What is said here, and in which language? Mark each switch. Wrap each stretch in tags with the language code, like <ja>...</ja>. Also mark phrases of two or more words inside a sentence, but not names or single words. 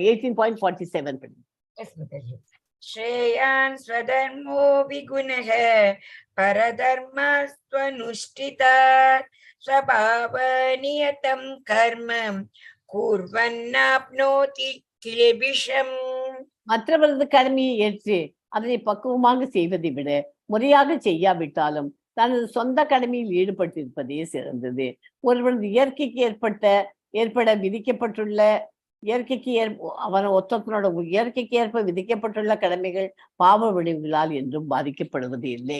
<en>Yes, Mataji.</en> <sa>श्रेयान् स्वधर्मो विगुणः परधर्मस्त्वनुष्ठितात् स्वभावनियतं कर्म कुर्वन्नाप्नोति किल्बिषम्.</sa> <ta>மற்றவரது கடமையை ஏற்று அதனை பக்குவமாக செய்வதை விட முறையாக செய்யாவிட்டாலும் தனது சொந்த கடமையில் ஈடுபட்டிருப்பதே சிறந்தது. ஒருவரது இயற்கைக்கு ஏற்பட விதிக்கப்பட்டுள்ள அவன் ஒத்தனோட இயற்கைக்கு ஏற்ப விதிக்கப்பட்டுள்ள கடமைகள் பாவ விளைவுகளால் என்றும் பாதிக்கப்படுவது இல்லை.</ta>